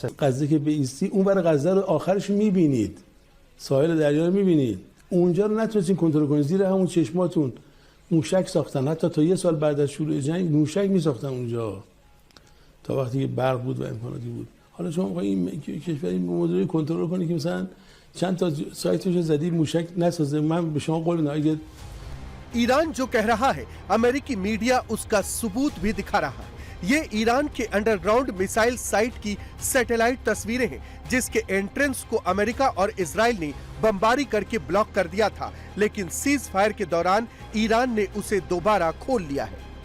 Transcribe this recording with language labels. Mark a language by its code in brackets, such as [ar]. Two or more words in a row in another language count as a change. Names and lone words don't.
[fa] غزه که بیستی اون برای غزه رو آخرش میبینید، ساحل دریا رو میبینید، اونجا رو نتونستین کنترل کنید، زیر همون چشماتون موشک ساختن، حتی تا 1 سال بعد از شروع جنگ موشک میساختن اونجا تا وقتی که برق بود و امکاناتی بود. حالا شما می‌خواید این کشور این موضوع کنترل کنید که مثلا چند تا سایتش زدی موشک نسازه. من به شما قول میدم [hi] ईरान जो कह रहा है अमेरिकी मीडिया उसका सबूत भी दिखा रहा है। ये ईरान के अंडरग्राउंड मिसाइल साइट की सैटेलाइट तस्वीरें हैं जिसके एंट्रेंस को अमेरिका और इजराइल ने बमबारी करके ब्लॉक कर दिया था, लेकिन सीज फायर के दौरान ईरान ने उसे दोबारा खोल लिया है।